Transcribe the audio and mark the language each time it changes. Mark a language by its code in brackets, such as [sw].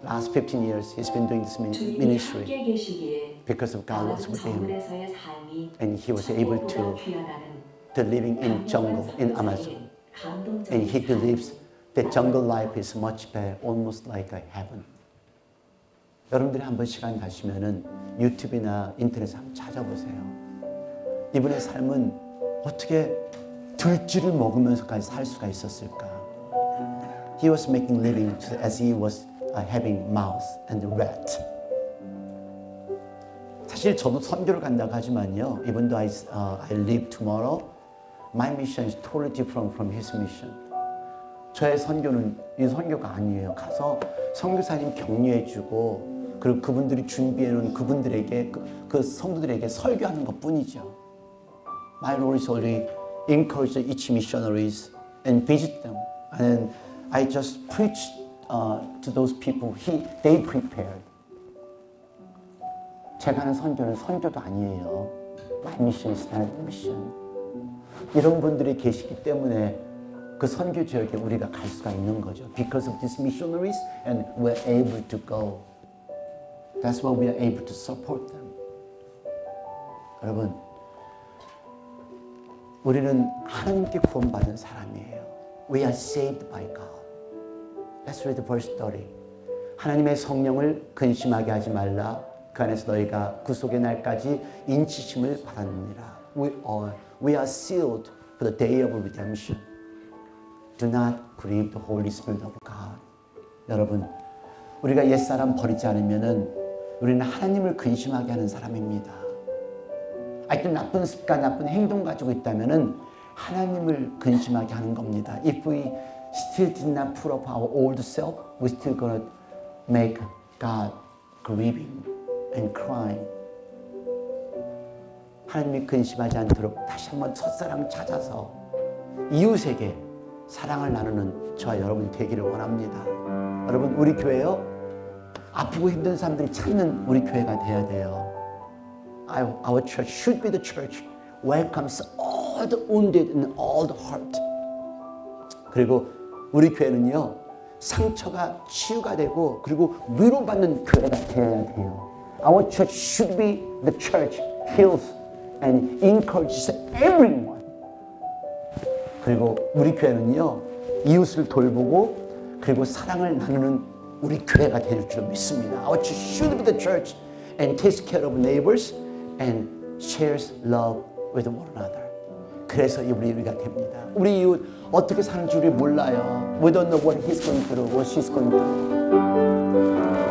[en] Last 15 years, he's been doing this ministry because of God was with him, and he was able to living in jungle in Amazon, and he believes that jungle life is much better, almost like a heaven. [ko] 여러분들이 한번 시간 가시면은 유튜브나 인터넷에 한번 찾아보세요. 이분의 삶은 어떻게 들쥐를 먹으면서까지 살 수가 있었을까? [en] He was making living as he was having mouse and rat. [ko] 사실 저도 선교를 간다고 하지만요. [en] Even though I live tomorrow, my mission is totally different from his mission. [ko] 저의 선교는 이 선교가 아니에요. 가서 선교사님 격려해주고 그리고 그분들이 준비해놓은 그분들에게 그 성도들에게 설교하는 것뿐이죠. [en] My role is only encourage each missionaries and visit them, and I just preach to those people. They prepared. [ko] 제가 하는 선교는 선교도 아니에요. [en] My mission is not a mission. [ko] 이런 분들이 계시기 때문에 그 선교 지역에 우리가 갈 수가 있는 거죠. [en] Because of these missionaries, and we're able to go. That's why we are able to support them. [ko] 여러분, 우리는 하나님께 구원받은 사람이에요. [en] We are saved by God. Let's read verse 30. [ko] 하나님의 성령을 근심하게 하지 말라. 그 안에서 너희가 구속의 날까지 인치심을 받았느니라. [en] We are sealed for the day of redemption. Do not grieve the Holy Spirit of God. [ko] 여러분, 우리가 옛사람 버리지 않으면은 우리는 하나님을 근심하게 하는 사람입니다. 아직도 나쁜 습관, 나쁜 행동 가지고 있다면은 하나님을 근심하게 하는 겁니다. [en] If we still did not put up our old self, we still gonna make God grieving and crying. [ko] 하나님이 근심하지 않도록 다시 한번 첫사랑 찾아서 이웃에게 사랑을 나누는 저와 여러분이 되기를 원합니다. 여러분, 우리 교회요, 아프고 힘든 사람들이 찾는 우리 교회가 돼야 돼요. [en] Our church should be the church welcomes all the wounded and all the hurt. [ko] 그리고 우리 교회는요, 상처가 치유가 되고 그리고 위로받는 교회가 되어야 돼요. [en] Our church should be the church heals and encourages everyone. [ko] 그리고 우리 교회는요, 이웃을 돌보고 그리고 사랑을 나누는 우리 교회가 될 줄 믿습니다. [en] Our church should be the church and takes care of neighbors and shares love with one another. [ko] 그래서 우리가 됩니다. 우리 이웃 어떻게 사는지 우리 몰라요. [en] We don't know what he's going through, what she's going through.